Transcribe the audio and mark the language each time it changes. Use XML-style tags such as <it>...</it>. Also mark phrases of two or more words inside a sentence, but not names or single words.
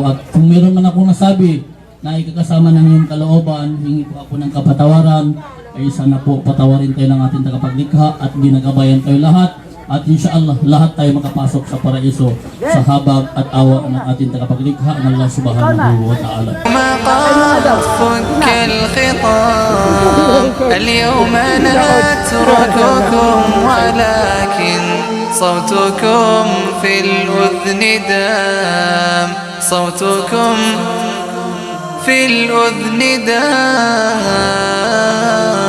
<tl>At kung meron man akong nasabi na ikakasama ng iyong kalooban, hingi po ako ng kapatawaran. Ay sana po patawarin tayo ng ating tagapaglikha at ginagabayan tayo lahat. At insyaAllah lahat tayo makapasok sa paraiso sa habag at awa ng ating tagapaglikha ng</tl> <ar>الله سبحانه وتعالى. اليوم نترككم ولكن صوتكم في الأذن دام صوتكم في الأذن دام</ar>